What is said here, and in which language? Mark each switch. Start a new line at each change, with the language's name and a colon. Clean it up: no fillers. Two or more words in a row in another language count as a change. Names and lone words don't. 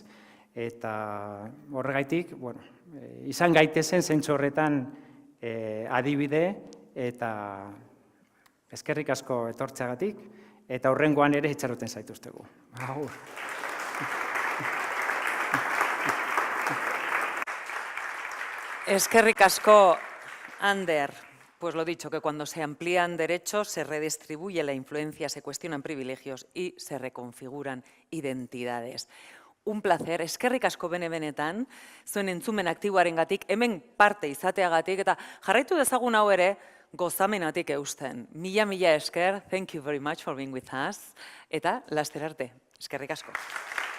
Basque: Eta horregaitik, bueno, izan gaitezen zentzu horretan adibide eta eskerrik asko etortzeagatik eta hurrengoan ere itxaroten zaituztegu. Agur. Eskerrik asko, Ander.
Spanish: Pues lo dicho, que cuando se amplían derechos, se redistribuye la influencia, se cuestionan privilegios y se reconfiguran identidades. Un placer,
Basque: eskerrik asko bene-benetan, zuen entzumen aktiboarengatik, hemen parte izateagatik, eta jarraitu dezagun hau ere, gozamenatik eusten. Mila esker,
English: thank you very much for being with us,
Basque: eta laster arte, eskerrik asko.